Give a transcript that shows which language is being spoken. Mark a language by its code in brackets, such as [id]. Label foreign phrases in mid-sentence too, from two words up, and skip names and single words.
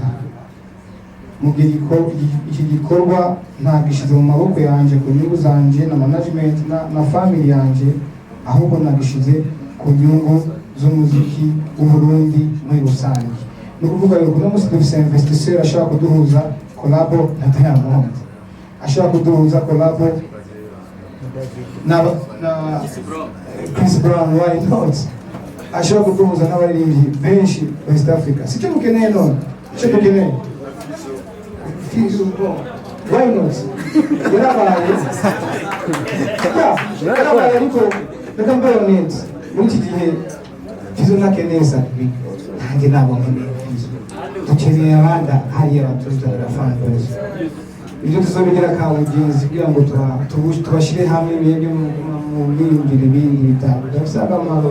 [rn] Mu gihe iki gikorwa ntagishize mu maboko yanjye ku nyungu zanjye na management na family yanjye, ahubwo nagishize ku nyungu z'umuziki w'Uburundi muri rusange. Ni ukuvuga yuko uno munsi dufise investisseur ashaka kuduhuza collabo na Diamond, ashaka kuduhuza collabo na Chris Brown, [en] why not? [rn] Ashaka kuduhuza n'abaririmbyi benshi West Africa. Sicyo mukeneye none, icyo mukeneye [en] why not? [rn] Yarabaye ariko reka mbere neza muri iki gihe Fizo nakeneye Sadbi, nanjye ntabwo nkeneye Fizo, dukeneye abandi hariya batuzanira [en] fan base. [rn] Ibyo tuzobigira kabugenzi kugira ngo tubashyire hamwe mwebwe mu biyumvire ibindi bitabo bidafite akamaro.